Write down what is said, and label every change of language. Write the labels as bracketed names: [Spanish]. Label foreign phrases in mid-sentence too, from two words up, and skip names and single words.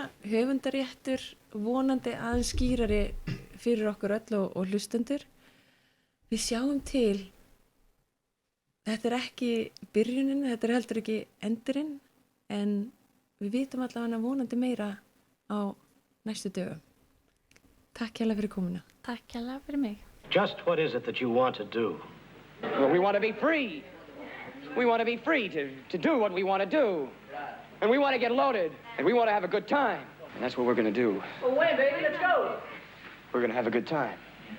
[Icelandic] Höfundaréttur vonandi aðeins skýrari fyrir okkur öll og hlustendur. Við sjáum til. Þetta er ekki byrjunin, þetta er heldur ekki endurinn, en við vitum allavega vonandi meira á næstu dögum. Takk hérlega fyrir komuna. Takk hérlega fyrir mig. [English] Just what is it that you want to do? Well, we want to be free. We want to be free to do what we want to do. And we want to get loaded. And we want to have a good time. And that's what we're gonna do. Well, when, baby? Let's go. We're gonna have a good time.